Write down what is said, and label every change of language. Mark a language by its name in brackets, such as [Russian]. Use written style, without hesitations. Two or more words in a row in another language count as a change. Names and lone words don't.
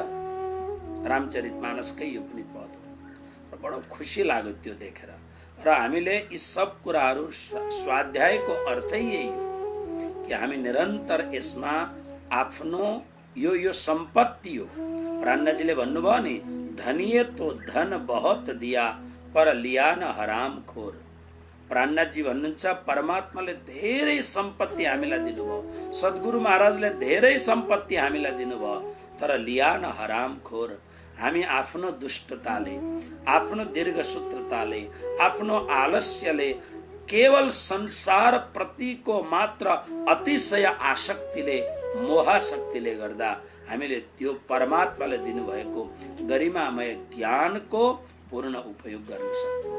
[Nepali] रामचरितमानसकै यो पनि पद हो र बडो खुसी लाग्यो त्यो देखेर। र हामीले यी सब कुराहरू स्वाध्यायको अर्थै यही हो कि हामी निरन्तर यसमा आफ्नो यो सम्पत्ति हो। प्राणजीले भन्नुभयो नि, [Hindi] धनिए तो धन बहुत दिया पर लिया न हराम खोर। [Nepali] प्राणजी भन्नुहुन्छ परमात्माले धेरै सम्पत्ति हामीलाई दिनुभयो, सद्गुरु महाराजले धेरै सम्पत्ति हामीलाई दिनुभयो, तर [Hindi] लिया न हराम खोर। [Nepali] हामी आफ्नो दुष्टताले, आफ्नो दीर्घसूत्रताले, आफ्नो आलस्यले, केवल संसार प्रतिको मात्र अतिशय आसक्तिले, मोहाशक्तिले गर्दा हामीले त्यो परमात्माले दिनुभएको गरिमामय ज्ञानको पूर्ण उपयोग गर्न सक्छौँ।